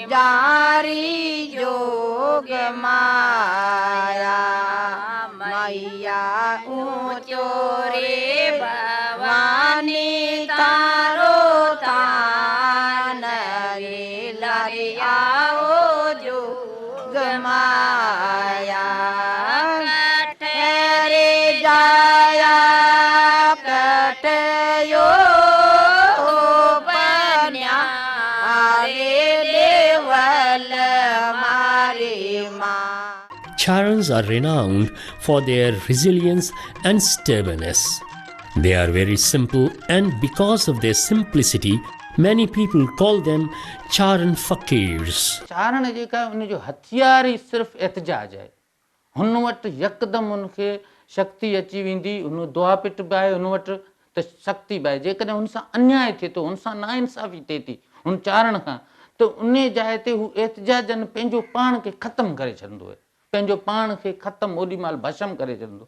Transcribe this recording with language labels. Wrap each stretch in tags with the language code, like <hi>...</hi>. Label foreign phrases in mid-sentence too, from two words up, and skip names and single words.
<mwr>जारी जोग माया, मैया ऊंचो रे भवानी तारो तान रे लारे आओ जोग माया। कठरे जाया कठयो बन्या रे देवल मारे माँ।</mwr> <en>Charans are renowned for their resilience and stubbornness. They are very simple, and because of their simplicity, many people call them Charan Fakirs.</en> <sd>चारण जेका उन जो हथियार ई सिर्फ़ु एहतिजाज आहे। हुन वटि यकदमि उनखे शक्ति अची वेंदी, उन दुआ पिट बि आहे, उन वटि त शक्ति बि आहे। जेकॾहिं हुन सां अन्याय थिए थो, हुन सां नाइंसाफ़ी थिए थी हुन चारण खां, त उन जाइ ते हू एहतिजाजनि पंहिंजो पाण खे ख़तमु करे छॾींदो आहे, पंहिंजो पाण खे ख़तमु ओॾीमहिल भस्म करे छॾींदो।</sd>